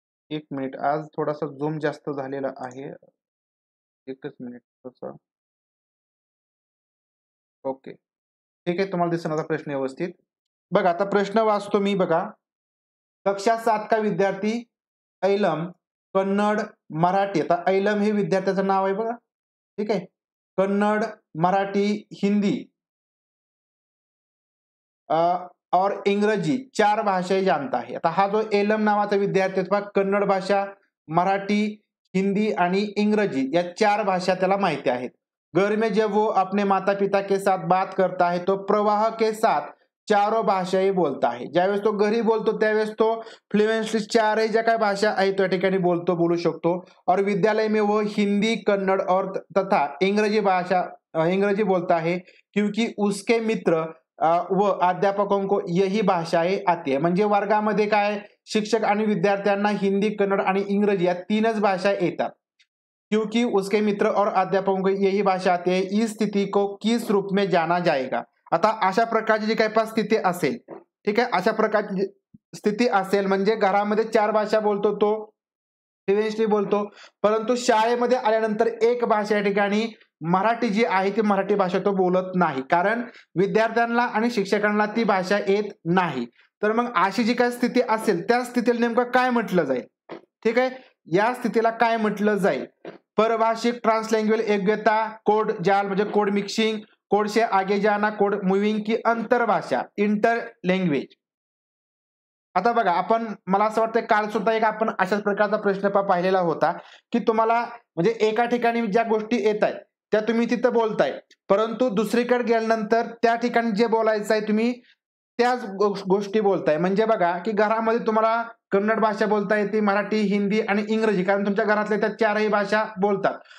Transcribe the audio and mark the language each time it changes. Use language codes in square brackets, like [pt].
[mr] एक मिनिट, आज थोडासा झूम जास्त झालेला आहे. एकच मिनिट तसं. ओके, ठीक आहे, तुम्हाला दिसेल आता प्रश्न व्यवस्थित. बघा आता प्रश्न वाचतो मी. [hi] बघा, कक्षा 7 का विद्यार्थी ऐलम कन्नड मराठी. [mr] आता ऐलम हे विद्यार्थ्याचं नाव आहे बघा, ठीक आहे. [hi] कन्नड, मराठी, हिंदी और इंग्रजी 4 भाषाएं जानता है. [mr] आता हा जो एलम नावाचा विद्यार्थी आहे, कन्नड भाषा, मराठी, हिंदी आणि इंग्रजी या 4 भाषा त्याला माहिती आहेत. [hi] घर में जब वो अपने माता पिता के साथ बात करता है तो प्रवाह के साथ चारों भाषाएं बोलता है. [mr] ज्यावेळेस तो घरी बोलतो त्यावेळेस तो फ्लुएंटली 4ही ज्या काही भाषा आहेत त्या ठिकाणी बोलू शकतो. [hi] और विद्यालय में वो हिंदी, कन्नड़ और तथा इंग्रजी बोलता है क्योंकि उसके मित्र व अध्यापकों को यही भाषाएं आती है. [mr] म्हणजे वर्गामध्ये काय शिक्षक आणि विद्यार्थ्यांना हिंदी, कन्नड आणि इंग्रजी या 3च भाषा येतात. [hi] क्योंकि उसके मित्र और अध्यापकों को यही भाषा आती है. इस स्थिति को किस रूप में जाना जाएगा. [mr] आता अशा प्रकारची जी काही स्थिती असेल, ठीक आहे, अशा प्रकारची स्थिती असेल म्हणजे घरामध्ये 4 भाषा बोलतो तो, फ्लुएंटली बोलतो, परंतु शाळेमध्ये आल्यानंतर एक भाषा या ठिकाणी मराठी जी आहे ती मराठी भाषा तो बोलत नाही, कारण विद्यार्थ्यांना आणि शिक्षकांना ती भाषा येत नाही. तर मग अशी जी काही स्थिती असेल त्या स्थितीला नेमकं काय म्हटलं जाईल, ठीक आहे. या स्थितीला काय म्हटलं जाईल. [hi] परभाषिक ट्रांसलैंग्वेज योग्यता, कोड जाल म्हणजे कोड मिक्सिंग, कोड से आगे जाना, कोड मुव्हिंग की अंतरभाषा इंटर लँग्वेज. [mr] आता बघा, आपण मला असं वाटतं काल सुद्धा एक आपण अशाच प्रकारचा प्रश्न पाहिलेला होता की तुम्हाला म्हणजे एका ठिकाणी ज्या गोष्टी येत आहेत त्या तुम्ही तिथं बोलताय, परंतु दुसरीकडे गेल्यानंतर त्या ठिकाणी जे बोलायचं आहे तुम्ही त्याच गोष्टी बोलताय. म्हणजे बघा की घरामध्ये तुम्हाला कन्नड भाषा बोलता येते, मराठी, हिंदी आणि इंग्रजी, कारण तुमच्या घरातल्या त्या 4ही भाषा बोलतात.